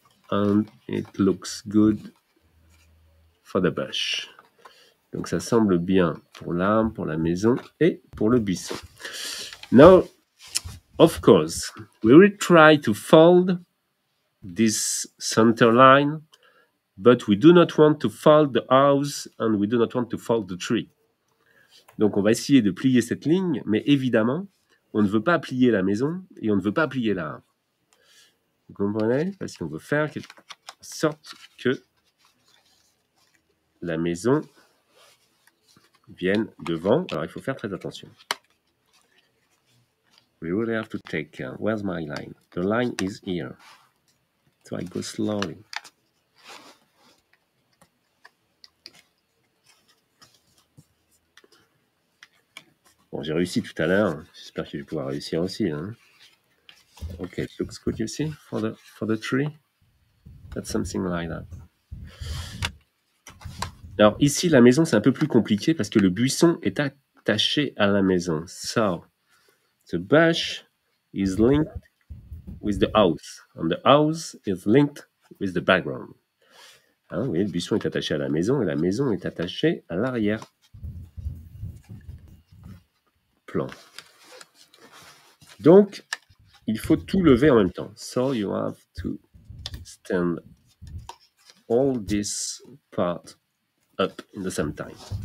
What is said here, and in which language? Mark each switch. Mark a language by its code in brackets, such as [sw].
[en] And it looks good for the bush. [fr] Donc, ça semble bien pour l'arbre, pour la maison et pour le buisson. [en] Now, of course, we will try to fold this center line, but we do not want to fold the house and we do not want to fold the tree. [fr] Donc, on va essayer de plier cette ligne, mais évidemment, on ne veut pas plier la maison et on ne veut pas plier l'arbre. Vous comprenez? Parce qu'on veut faire en sorte que la maison vienne devant. Alors, il faut faire très attention. [en] We really have to take care. Where's my line? The line is here. So I go slowly. [fr] Bon, j'ai réussi tout à l'heure. J'espère que je vais pouvoir réussir aussi. Hein. [en] Okay, it looks good, you see, for the tree. That's something like that. [fr] Alors ici, la maison, c'est un peu plus compliqué parce que le buisson est attaché à la maison. [en] So, the bush is linked with the house. And the house is linked with the background. [fr] Hein, vous voyez, le buisson est attaché à la maison et la maison est attachée à l'arrière-plan. Donc, il faut tout lever en même temps. [en] So, you have to stand all this part up in the same time.